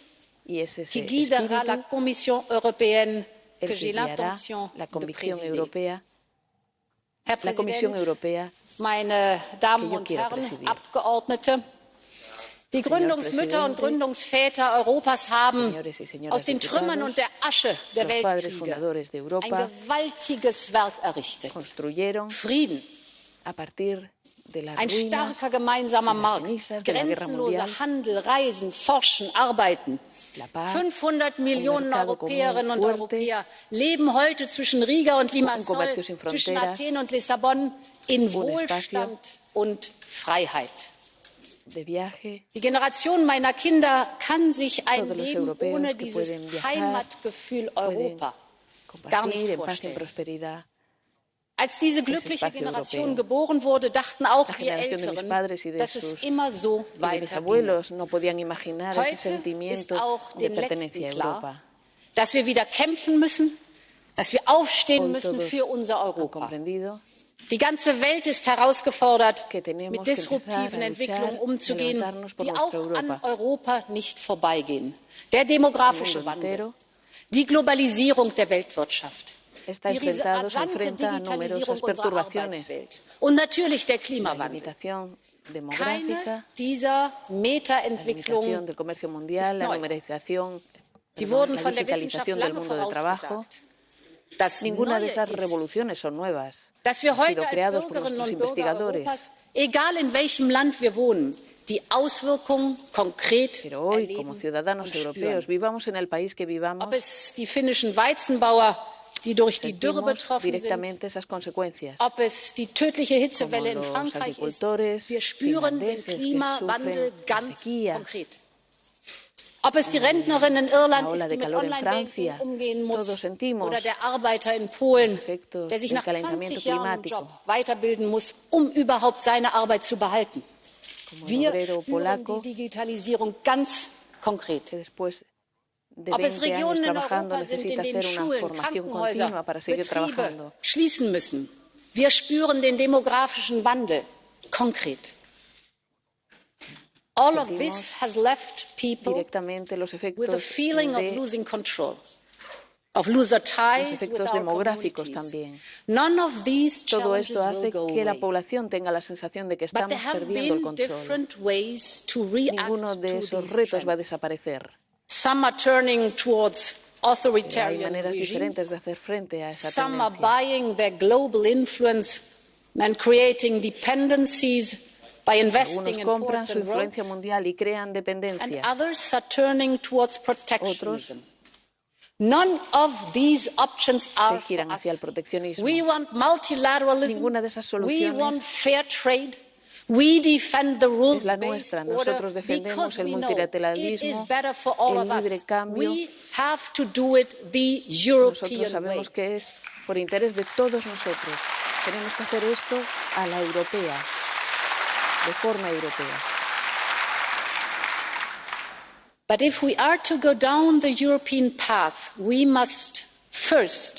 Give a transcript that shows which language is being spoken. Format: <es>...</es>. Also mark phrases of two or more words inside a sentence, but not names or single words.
<es>Y es ese</es> <fr>qui guidera la</fr> <es>espíritu</es> <fr>Commission européenne que</fr> <es>el que</es> <fr>j'ai</fr> <es>guiará</es> <fr>l'intention</fr> <es>la</es> <fr>de</fr> <es>Convicción</es> <fr>présider.</fr> <es>Europea,</es> <de>Herr</de> <es>la Comisión</es> <de>Präsident,</de> <es>Europea</es> <de>meine Damen</de> <es>que yo</es> <de>und</de> <es>quiero</es> <de>Herren</de> <es>presidir.</es> <de>Abgeordnete, die</de> <es>Señor</es> <de>Gründungsmütter und</de> <es>Presidente,</es> <de>Gründungsväter Europas haben</de> <es>señores y</es> <de>aus</de> <es>señoras</es> <de>den Trümmern</de> <es>diputados,</es> <de>und der Asche der</de> <es>los padres</es> <de>Weltkriege</de> <es>fundadores de</es> <de>ein</de> <es>Europa</es> <de>gewaltiges Werk errichtet.</de> <es>construyeron</es> <de>Frieden,</de> <es>a partir de las</es> <de>ein</de> <es>ruinas</es> <de>starker gemeinsamer</de> <es>de las</es> <de>Markt,</de> <es>cenizas de la Guerra</es> <de>grenzenloser</de> <es>Mundial,</es> <de>Handel, Reisen, Forschen, Arbeiten.</de> <es>la paz,</es> <de>500</de> <es>un</es> <de>Millionen</de> <es>mercado</es> <de>Europäerinnen und</de> <es>común fuerte,</es> <de>Europäer leben heute zwischen Riga und Limassol,</de> <es>comercio sin</es> <de>zwischen</de> <es>fronteras,</es> <de>Athen und Lissabon in</de> <es>un espacio</es> <de>Wohlstand und Freiheit.</de> <es>de viaje.</es> <de>Die Generation meiner Kinder kann sich ein</de> <es>Todos los</es> <de>Leben</de> <es>europeos</es> <de>ohne</de> <es>que</es> <de>dieses</de> <es>pueden viajar,</es> <de>Heimatgefühl</de> <es>pueden</es> <de>Europa gar nicht</de> <es>compartir en paz y en</es> <de>vorstellen.</de> <es>prosperidad.</es> <de>Als diese glückliche</de> <es>espacio</es> <de>Generation</de> <es>europeo.</es> <de>geboren wurde, dachten auch</de> <es>La</es> <de>wir</de> <es>generación de mis</es> <de>Älteren,</de> <es>padres y de</es> <de>dass es</de> <es>sus</es> <de>immer so</de> <es>y de mis</es> <de>weitergehe.</de> <es>abuelos no podían imaginar ese</es> <de>Heute ist</de> <es>sentimiento</es> <de>auch</de> <es>de</es> <de>den</de> <es>pertenencia a</es> <de>Letzten klar,</de> <es>Europa.</es> <de>dass wir wieder kämpfen müssen, dass wir aufstehen</de> <es>Hoy</es> <de>müssen</de> <es>todos</es> <de>für unser</de> <es>han</es> <de>Europa.</de> <es>comprendido</es> <de>Die ganze Welt ist herausgefordert,</de> <es>que tenemos</es> <de>mit</de> <es>que empezar</es> <de>disruptiven</de> <es>a</es> <de>Entwicklungen</de> <es>luchar,</es> <de>umzugehen,</de> <es>levantarnos por</es> <de>die</de> <es>nuestra</es> <de>auch an</de> <es>Europa.</es> <de>Europa nicht vorbeigehen. Der</de> <es>El</es> <de>demografische</de> <es>mundo</es> <de>Wandel,</de> <es>entero</es> <de>die Globalisierung der Weltwirtschaft,</de> <es>está</es> <de>die</de> <es>enfrentado, se</es> <de>rasante</de> <es>enfrenta a</es> <de>Digitalisierung</de> <es>numerosas</es> <de>unserer</de> <es>perturbaciones.</es> <de>Arbeitswelt und natürlich der</de> <es>La</es> <de>Klimawandel.</de> <es>limitación</es> <de>Keine</de> <es>demográfica,</es> <de>dieser</de> <es>la limitación</es> <de>Meta-Entwicklungen</de> <es>del comercio mundial, la</es> <de>neu.</de> <es>numerización,</es> <de>Sie</de> <es>perdón,</es> <de>wurden</de> <es>la</es> <de>von der Wissenschaft</de> <es>digitalización del</es> <de>lange</de> <es>mundo del trabajo.</es> <de>vorausgesagt. Das</de> <es>Ninguna de</es> <de>Neue</de> <es>esas</es> <de>ist,</de> <es>revoluciones son nuevas.</es> <de>dass wir</de> <es>Han</es> <de>heute</de> <es>sido</es> <de>als</de> <es>creados por</es> <de>Bürgerinnen</de> <es>nuestros</es> <de>und Bürger</de> <es>investigadores.</es> <de>Europas, egal in welchem Land wir wohnen, die Auswirkungen konkret</de> <es>Pero hoy,</es> <de>erleben</de> <es>como ciudadanos</es> <de>und</de> <es>europeos,</es> <de>spüren.</de> <es>vivamos en el país que vivamos,</es> <de>Ob es die finnischen Weizenbauer, die durch die Dürre</de> <es>sentimos</es> <de>betroffen sind,</de> <es>directamente esas consecuencias.</es> <de>ob es die tödliche Hitzewelle in</de> <es>Como los</es> <de>Frankreich ist,</de> <es>agricultores</es> <de>wir spüren den</de> <es>finlandeses que</es> <de>Klimawandel</de> <es>sufren la</es> <de>ganz</de> <es>sequía.</es> <de>konkret. Ob es die Rentnerin in Irland</de> <es>La ola</es> <de>ist,</de> <es>de</es> <de>die mit</de> <es>calor en</es> <de>Online-Banking</de> <es>Francia.</es> <de>umgehen muss,</de> <es>Todos sentimos</es> <de>oder der Arbeiter in Polen,</de> <es>los efectos</es> <de>der sich</de> <es>del</es> <de>nach 20</de> <es>calentamiento</es> <de>Jahren im</de> <es>climático.</es> <de>Job weiterbilden muss, um überhaupt seine Arbeit zu behalten.</de> <es>Como el</es> <de>Wir</de> <es>obrero</es> <de>spüren</de> <es>polaco</es> <de>die Digitalisierung ganz konkret.</de> <es>que después de</es> <de>Ob es</de> <es>20 años</es> <de>Regionen in</de> <es>trabajando</es> <de>Europa sind, in</de> <es>necesita</es> <de>denen</de> <es>hacer una</es> <de>Schulen,</de> <es>formación</es> <de>Krankenhäuser,</de> <es>continua para seguir</es> <de>Betriebe</de> <es>trabajando.</es> <de>schließen müssen. Wir spüren den demografischen Wandel konkret.</de> <en>All of this has left people</en> <es>directamente los</es> <en>with a</en> <es>efectos</es> <en>feeling of</en> <es>de</es> <en>losing control, of losing ties</en> <es>los</es> <en>with</en> <es>efectos</es> <en>our</en> <es>demográficos</es> <en>communities.</en> <es>también.</es> <en>None of these</en> <es>Todo</es> <en>challenges</en> <es>esto hace</es> <en>will go</en> <es>que la</es> <en>away.</en> <es>población tenga la sensación de que</es> <en>But there</en> <es>estamos</es> <en>have</en> <es>perdiendo el</es> <en>been</en> <es>control.</es> <en>different ways to react</en> <es>Ninguno</es> <en>to</en> <es>de esos</es> <en>these</en> <es>retos va a</es> <en>trends.</en> <es>desaparecer.</es> <en>Some are turning towards</en> <es>Pero hay</es> <en>authoritarian</en> <es>maneras diferentes</es> <en>regimes.</en> <es>de hacer frente a esa</es> <en>Some are</en> <es>tendencia.</es> <en>buying their global influence and creating dependencies by investing</en> <es>Algunos</es> <en>in</en> <es>compran</es> <en>ports</en> <es>su</es> <en>and</en> <es>influencia</es> <en>roads,</en> <es>mundial y crean</es> <en>and</en> <es>dependencias.</es> <en>others are turning towards protectionism. None of these options are</en> <es>Se giran</es> <en>for</en> <es>hacia el</es> <en>us.</en> <es>proteccionismo.</es> <en>We want multilateralism.</en> <es>Ninguna de esas</es> <en>We</en> <es>soluciones</es> <en>want fair trade. We defend the</en> <es>es la</es> <en>rules-based</en> <es>nuestra.</es> <en>order</en> <es>Nosotros defendemos</es> <en>because</en> <es>el</es> <en>we know it is</en> <es>multilateralismo,</es> <en>better for all</en> <es>el</es> <en>of</en> <es>libre</es> <en>us.</en> <es>cambio.</es> <en>We have to do it the</en> <es>Nosotros</es> <en>European way.</en> <es>sabemos que es por interés de todos nosotros. Tenemos que hacer esto a la europea, de forma europea.</es> <en>But if we are to go down the European path, we must first</en>